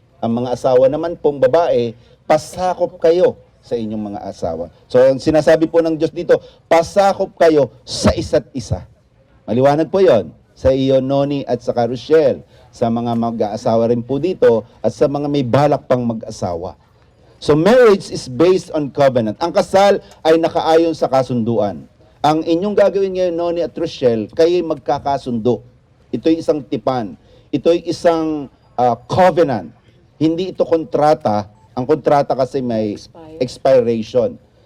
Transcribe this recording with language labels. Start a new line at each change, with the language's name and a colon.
Filipino: Ang mga asawa naman pong babae, pasakop kayo sa inyong mga asawa. So, sinasabi po ng Diyos dito, pasakop kayo sa isa't isa. Maliwanag po yon sa iyo, Noni, at sa Rochelle, sa mga mag-aasawa rin po dito, at sa mga may balak pang mag-asawa.
English: So, marriage is based on covenant.
Filipino: Ang kasal ay nakaayon sa kasunduan. Ang inyong gagawin ngayon, Noni at Rochelle, kayo'y magkakasundo. Ito'y isang tipan. Ito'y isang covenant. Hindi ito kontrata. Ang kontrata kasi may expiration.